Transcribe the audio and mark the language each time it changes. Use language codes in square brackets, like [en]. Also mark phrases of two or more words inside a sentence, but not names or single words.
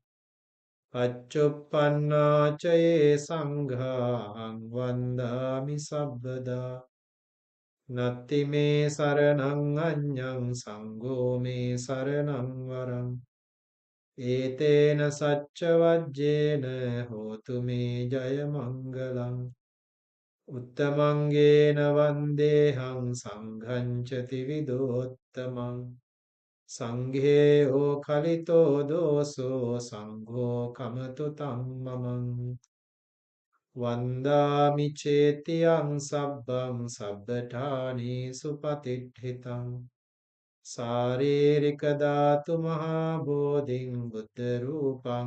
[pi] පච්චුප්පන්නාච යේ සංඝාං වන්දාමි සබ්බදා නත්ති මේ සරණං අඤ්ඤං සංඝෝ මේ සරණං වරං ඒතේන සච්ච වජ්ජේන හෝතු මේ ජය මංගලං උත්තමංගේන වන්දේහං සංඝං ච ත්‍රිවිධෝත්තමං සංඝේයෝ කලිතෝ දෝසෝ සංඝෝ කමතු තම්මමං වන්දාමි චේතියං සබ්බං සබ්බඨානි සුපතිට්ඨිතං සාරීරික ධාතු මහා බෝධින් බුද්ධ රූපං